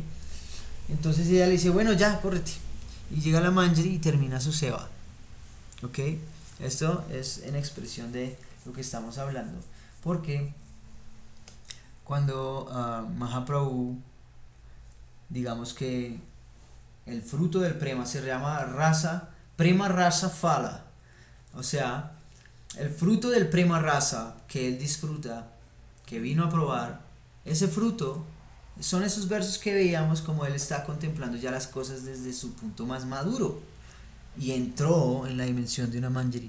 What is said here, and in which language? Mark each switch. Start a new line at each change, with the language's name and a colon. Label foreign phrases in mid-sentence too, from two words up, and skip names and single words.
Spanish: Entonces ella le dice: bueno, ya, córrete. Y llega la Manjari y termina su seva. ¿Ok? Esto es en expresión de lo que estamos hablando. Porque cuando Mahaprabhu, digamos que el fruto del prema se llama rasa,
Sanskrit: प्रेम रस फल.
Spanish: O sea, el fruto del prema rasa que él disfruta, que vino a probar, ese fruto son esos versos que veíamos, como él está contemplando ya las cosas desde su punto más maduro y entró en la dimensión de una Manjari.